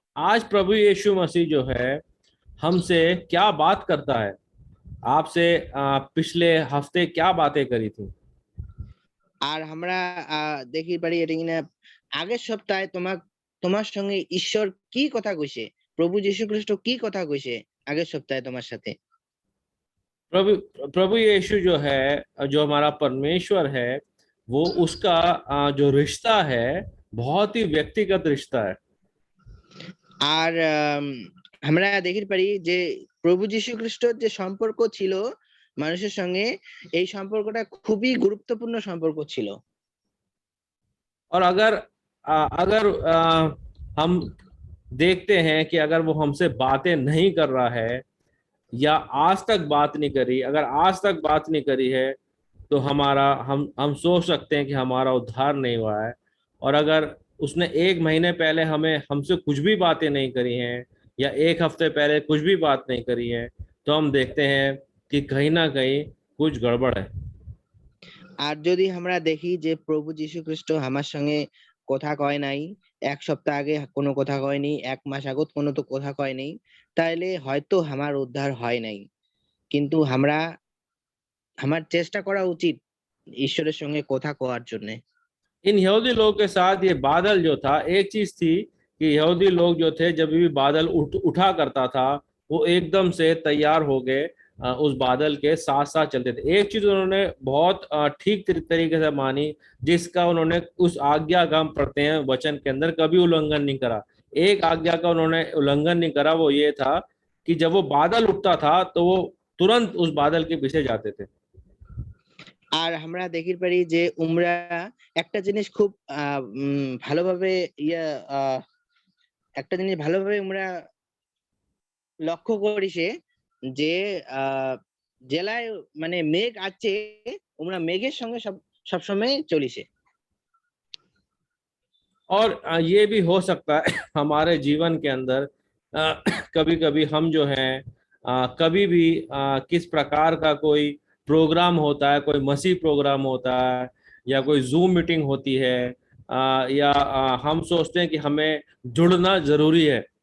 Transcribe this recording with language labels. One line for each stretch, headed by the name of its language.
Hindi: आज प्रभु यीशु मसीह जो है हमसे क्या बात करता है? आपसे पिछले हफ्ते क्या बातें करी थी?
Bangla: আর আমরা দেখির পারি এটা কিনা আগের সপ্তাহে তোমার সঙ্গে ঈশ্বর কি কথা কইছে, প্রভু যীশু খ্রিস্ট কি কথা কইছে আগের সপ্তাহে তোমার সাথে।
Hindi: प्रभु यीशु जो है, जो हमारा परमेश्वर है, वो उसका जो रिश्ता है बहुत ही व्यक्तिगत रिश्ता है।
Bangla: আর আমরা দেখির পারি যে প্রভু যীশু খ্রিস্টর যে সম্পর্ক ছিল মানুষের সঙ্গে, এই সম্পর্কটা খুবই গুরুত্বপূর্ণ সম্পর্ক ছিল।
Hindi: और अगर अगर हम देखते हैं कि अगर वो हमसे बातें नहीं कर रहा है या आज तक बात नहीं करी, अगर आज तक बात नहीं करी है, तो हम सोच सकते हैं कि हमारा उद्धार नहीं हुआ है। और अगर उसने 1 महीने पहले हमसे कुछ भी बातें नहीं करी हैं, या 1 हफ्ते पहले कुछ भी बात नहीं करी है, तो हम देखते हैं कि कहीं ना कहीं कुछ गड़बड़ है।
Bangla: আর যদি আমরা দেখি যে প্রভু যীশু খ্রিস্ট আমার সঙ্গে কথা কয় নাই, 1 সপ্তাহ আগে কোনো কথা কয়নি, 1 মাস আগত কোনো তো কথা কয় নাই, তাইলে হয়তো আমার উদ্ধার হয় নাই। কিন্তু আমার চেষ্টা করা উচিত ঈশ্বরের সঙ্গে কথা কওয়ার জন্য।
Hindi: इन यहूदी लोगों के साथ ये बादल जो था, एक चीज थी कि यहूदी लोग जो थे जब भी बादल उठा करता था वो एकदम से तैयार हो गए उस बादल के साथ साथ चलते थे। एक चीज उन्होंने बहुत ठीक तरीके से मानी, जिसका उन्होंने उस आज्ञा का हम पढ़ते हैं वचन के अंदर, कभी उल्लंघन नहीं करा। एक आज्ञा का उन्होंने उल्लंघन नहीं करा, वो ये था कि जब वो बादल उठता था तो वो तुरंत उस बादल के पीछे जाते थे।
Bangla: আর আমরা দেখি পারি যে উমরা একটা জিনিস খুব ভালোভাবে ইয়া আহ, একটা জিনিস ভালোভাবে আমরা লক্ষ্য করিছে যে জেলায় মানে মেঘ আছে, আমরা মেঘের সঙ্গে সবসময় চলিছে।
Hindi: और ये भी हो सकता है हमारे जीवन के अंदर कभी कभी हम जो हैं कभी भी किस प्रकार का कोई प्रोग्राम होता है, कोई मसीह प्रोग्राम होता है या कोई जूम मीटिंग होती है, या हम सोचते हैं कि हमें जुड़ना जरूरी है।